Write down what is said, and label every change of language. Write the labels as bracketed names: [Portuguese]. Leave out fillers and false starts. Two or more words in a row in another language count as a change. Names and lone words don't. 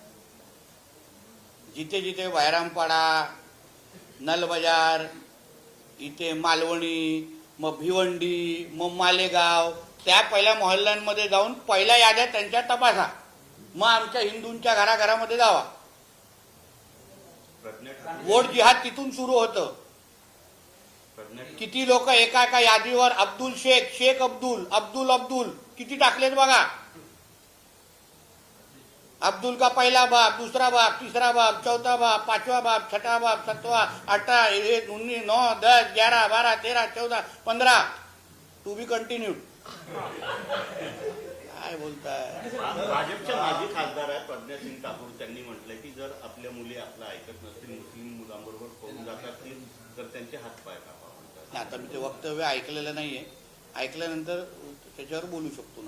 [Marathi] जिथे जिथे वैरामपाडा, नलबजार, इथे मालवणी, मग भिवंडी, मग मालेगाव, त्या पहिल्या मोहल्ल्यांमध्ये जाऊन पहिल्या याद्या त्यांच्या तपासा. मग आमच्या हिंदूंच्या घराघरामध्ये जावा. वोट जिहाद तिथून सुरू होतं. किती लोक एका एका यादीवर अब्दुल शेख, शेख अब्दुल, अब्दुल अब्दुल किती टाकलेत बघा. [Hindi] अब्दुल का पहिला बाप, दूसरा बाप, तीसरा बाप, चौथा बाप, पांचवा बाप, छठा बाप, 7वां, 8, 19, 9, 10, 11, 12, 13, 14, 15 [English] to be continued. [Marathi] काय बोलताय. भाजपच्या माजी खासदार आहेत प्रज्ञासिंग ठाकूर, त्यांनी म्हटलंय की जर आपल्या मुली आपलं ऐकत नसतील, मुस्लिम मुलांबरोबर पळून जात असतील तर त्यांचे हातपाय कापा. आता मी ते वक्तव्य ऐकलेलं नाहीये, ऐकल्यानंतर त्याच्यावर बोलू शकतो ना.